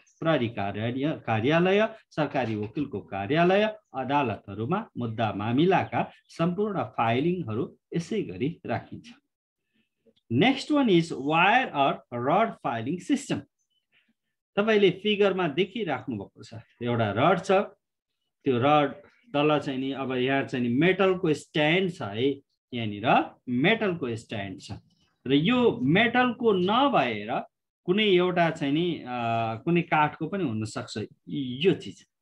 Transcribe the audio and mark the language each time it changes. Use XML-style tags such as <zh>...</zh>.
<ne>प्रहरी कार्यालय, सरकारी वकिलको कार्यालय, अदालतहरूमा मुद्दा मामिलाका सम्पूर्ण फाइलिङहरू यसै गरी राखिन्छ।</ne> <en>Next one is wire or rod filing system.</en> <ne>तपाईले फिगरमा देखिराख्नु भएको छ, एउटा रड छ, त्यो रड तल चाहिँ नि अब यहाँ चाहिँ नि मेटलको स्ट्यान्ड छ है, यहाँनिर मेटलको स्ट्यान्ड छ र यो मेटलको नभएर कुनै एउटा चाहिँ नि कुनै काठको पनि हुन सक्छ यो चिज।</ne>